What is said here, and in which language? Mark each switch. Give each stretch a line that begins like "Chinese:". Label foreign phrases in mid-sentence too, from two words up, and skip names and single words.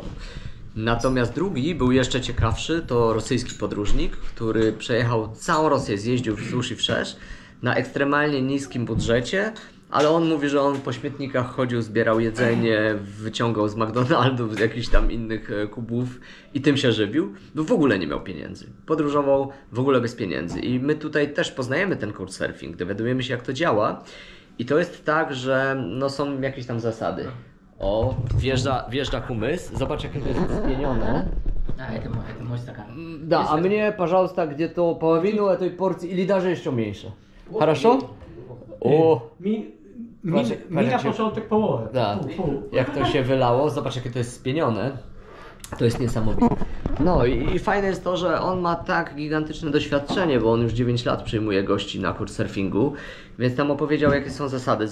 Polish: Natomiast drugi był jeszcze ciekawszy, to rosyjski podróżnik, który przejechał całą Rosję, zjeździł wzdłuż i wszerz na ekstremalnie niskim budżecie, ale on mówi, że on po śmietnikach chodził, zbierał jedzenie, wyciągał z McDonaldów, z jakichś tam innych kubów i tym się żywił, bo w ogóle nie miał pieniędzy. Podróżował w ogóle bez pieniędzy i my tutaj też poznajemy ten couchsurfing, dowiadujemy się jak to działa i to jest tak, że no są jakieś tam zasady. O, wjeżdża kumys. Zobacz, jakie to jest spienione.
Russian: Это мой стакан. Да, а мне, пожалуйста, где-то половину этой порции или даже еще меньше. Хорошо?
Polish: O, Mi na początek połowę.
Russian: da.
Polish: Jak to się wylało, zobacz, jakie to jest spienione. To jest niesamowite. No i fajne jest to, że on ma tak gigantyczne doświadczenie, bo on już 9 lat przyjmuje gości na couchsurfingu, więc tam opowiedział, jakie są zasady.